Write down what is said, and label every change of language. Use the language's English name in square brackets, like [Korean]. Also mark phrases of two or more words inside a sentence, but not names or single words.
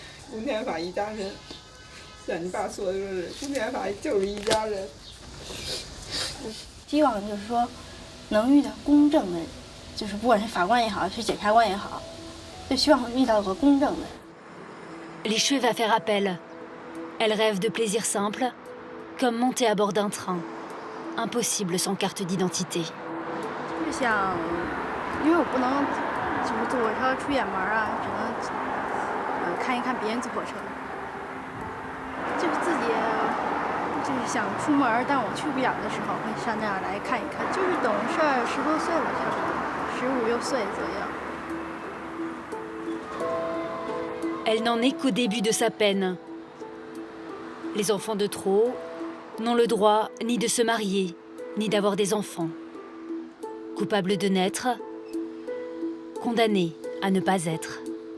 [Chinese] 公检法一家人，像你爸说的，就是公检法就是一家人。希望就是说，能遇到公正的，就是不管是法官也好，是检察官也好，就希望遇到个公正的。 [French] Li Shui va faire appel. Elle rêve de plaisirs simples, comme monter à bord d'un train. Impossible sans carte d'identité. [Chinese] 就是想，因为我不能就是坐火车出远门啊，只能看一看别人坐火车。就是自己就是想出门，但我去不了的时候，会上这儿来看一看。就是懂事儿10多岁了，差不多15、6岁左右。 [French] Elle n'en est qu'au début de sa peine. Les enfants de trop n'ont le droit ni de se marier, ni d'avoir des enfants. Coupables de naître, condamnés à ne pas être.